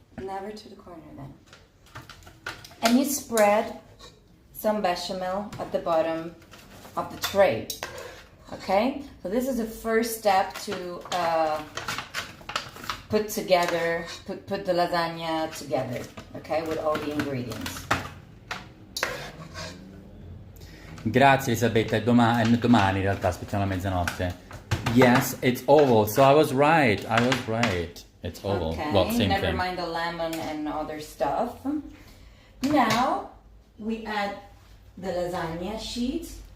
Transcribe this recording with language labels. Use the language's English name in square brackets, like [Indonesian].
[English] Never to the corner then. And you spread some bechamel at the bottom of the tray. Okay? So this is the first step to put the lasagna together. Okay? With all the ingredients. [Italian] Grazie Elisabetta, è domani in realtà, aspettiamo la mezzanotte. [English] Yes, it's oval, so I was right. It's oval. Okay, Well, same never thing. mind the lemon and other stuff. Now we add the lasagna sheet.